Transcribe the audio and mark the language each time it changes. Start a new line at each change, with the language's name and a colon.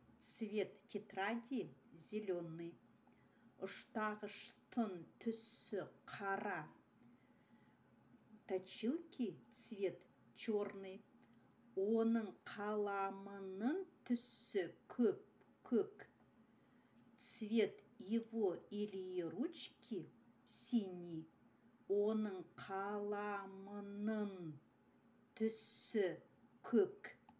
Russian: Цвет тетради зеленый.
Kazakh: Ұштағыштың түсі қара.
Russian: Точилки цвет черный.
Kazakh: Оның қаламының түсі көк.
Russian: Цвет его или ручки синий.
Kazakh: Оның қаламының түсі көк.